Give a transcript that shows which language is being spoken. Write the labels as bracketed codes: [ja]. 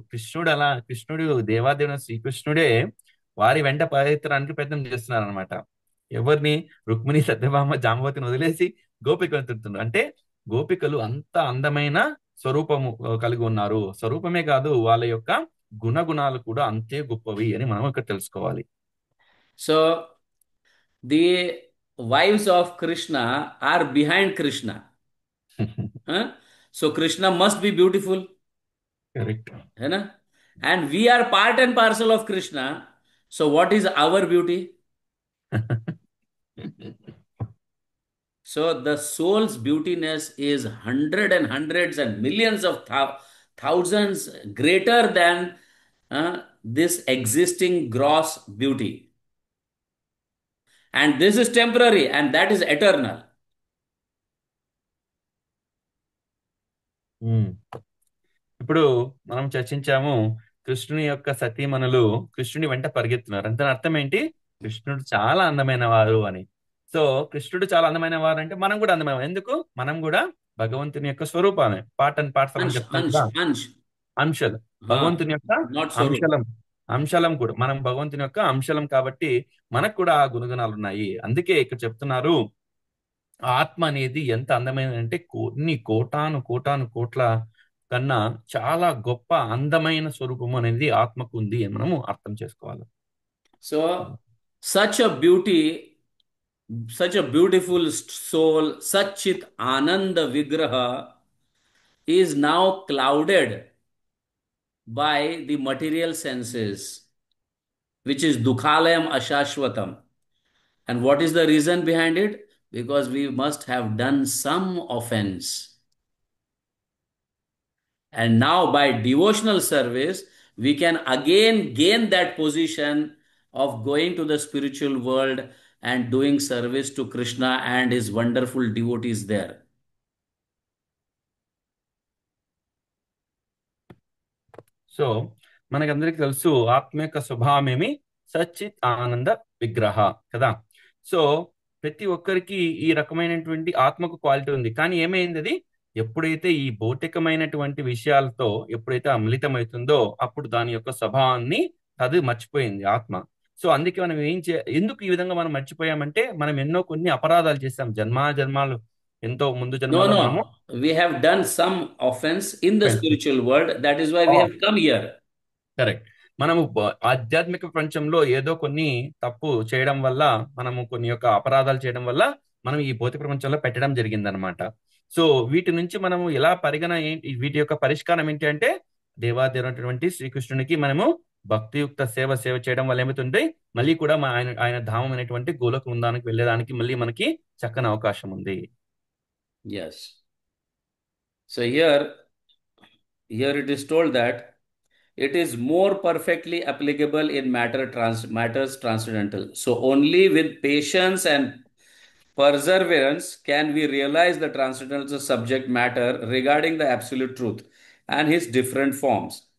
[te] కృష్ణుడు దేవాదేవుని శ్రీకృష్ణుడే వారి వెంట పరిగెత్తడానికి ప్రయత్నం చేస్తున్నారు అనమాట. ఎవరిని, రుక్మిణి, సత్యభామ, జాంబవతిని వదిలేసి గోపికలు తిరుగుతున్నారు. అంటే గోపికలు అంత అందమైన స్వరూపము కలిగి ఉన్నారు. స్వరూపమే కాదు, వాళ్ళ యొక్క గుణగుణాలు కూడా అంతే గొప్పవి అని మనం ఇక్కడ తెలుసుకోవాలి. [en] So the wives of Krishna are behind Krishna. Huh? So Krishna must be beautiful. Correct. [hi] है ना? [en] And we are part and parcel of Krishna. So what is our beauty? So the soul's beautiness is hundreds and millions of thousands greater than this existing gross beauty. And this is temporary and that is eternal. [te] ఇప్పుడు మనం చర్చించాము, కృష్ణుని యొక్క సతీమణులు కృష్ణుని వెంట పరిగెత్తున్నారు అంటే అర్థం ఏంటి, కృష్ణుడు చాలా అందమైన వారు అని. సో కృష్ణుడు చాలా అందమైన వారు అంటే మనం కూడా అందమైన ఎందుకు, మనం కూడా భగవంతుని యొక్క స్వరూపాన్ని [en] part and parcel [te] అని చెప్తాం కదా. అంశాలు భగవంతుని యొక్క అంశలం అంశలం కూడా మనం భగవంతుని యొక్క అంశలం కాబట్టి మనకు కూడా ఆ గుణగుణాలు ఉన్నాయి. అందుకే ఇక్కడ చెప్తున్నారు, ఆత్మ అనేది ఎంత అందమైనది అంటే కొన్ని కోట్ల కన్నా చాలా గొప్ప అందమైన స్వరూపం అనేది ఆత్మకు ఉంది అని మనము అర్థం చేసుకోవాలి. [en] so such a beauty, such a beautiful soul, Satchit Ananda Vigraha is now clouded by the material senses, which is [sa] Dukhalayam Ashashvatam. [en] And what is the reason behind it? Because we must have done some offense. And now by devotional service, we can again gain that position of going to the spiritual world and doing service to Krishna and his wonderful devotees there. [te] So మనకందరికి తెలుసు ఆత్మ యొక్క స్వభావమేమి సచ్చిత్ ఆనంద విగ్రహ కదా. So ప్రతి ఒక్కరికి ఈ రకమైనటువంటి ఆత్మకు క్వాలిటీ ఉంది. కానీ ఏమైంది అది ఎప్పుడైతే ఈ భౌతికమైనటువంటి విషయాలతో ఎప్పుడైతే అమిళితమవుతుందో అప్పుడు దాని యొక్క స్వభావాన్ని అది మర్చిపోయింది ఆత్మ. సో అందుకే మనం ఎందుకు ఈ విధంగా మనం మర్చిపోయామంటే మనం ఎన్నో కొన్ని అపరాధాలు చేశాం జన్మాలు ఎంతో ముందు [en] No, [te] జన్మలో మనము. [en] no. We have done some offense in the spiritual world. That is why we have come here. Correct. [te] మనము ఆధ్యాత్మిక ప్రపంచంలో ఏదో కొన్ని తప్పు చేయడం వల్ల, మనము కొన్ని యొక్క అపరాధాలు చేయడం వల్ల మనం ఈ భౌతిక ప్రపంచంలో పెట్టడం జరిగిందనమాట. సో వీటి నుంచి మనము ఎలా వీటి యొక్క పరిష్కారం ఏంటి అంటే దేవాదేవునటువంటి శ్రీకృష్ణునికి మనము భక్తియుక్త సేవ చేయడం వల్ల ఏమవుతుంది, మళ్ళీ కూడా ఆయన ధామం అనేటువంటి గోలోక బృందానికి వెళ్ళేదానికి మళ్ళీ మనకి చక్కని అవకాశం ఉంది. Yes. So here it is told that it is more perfectly applicable in matters transcendental. So only with patience and perseverance can we realize the transcendental subject matter regarding the absolute truth and his different forms.